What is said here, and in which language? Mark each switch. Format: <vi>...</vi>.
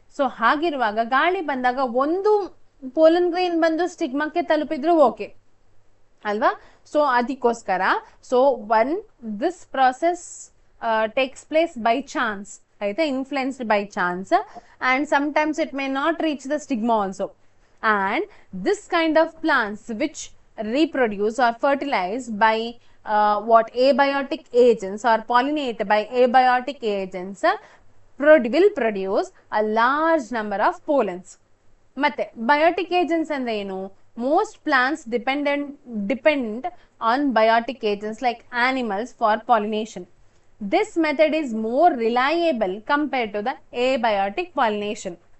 <kn>So ಹಾಗಿರುವಾಗ ಗಾಳಿ ಬಂದಾಗ ಒಂದು ಪೋಲನ್ ಗ್ರೈನ್ ಬಂದು ಸ್ಟಿಗ್ಮಾಕ್ಕೆ ತಲುಪಿದ್ರು ಓಕೆ ಅಲ್ವಾ. ಸೊ ಅದಕ್ಕೋಸ್ಕರ</kn> <en>So this process takes place by chance, ಆಯ್ತಾ, influenced by chance, and sometimes it may not reach the stigma also. And this kind of plants which reproduce or fertilize by what abiotic agents or pollinate by abiotic agents will produce a large number of pollens.</en> <kn>ಮತ್ತೆ biotic agents ಅಂದ್ರೆ ಏನು?</kn> <en>Most plants depend on biotic agents like animals for pollination. This method is more reliable compared to the abiotic pollination.</en>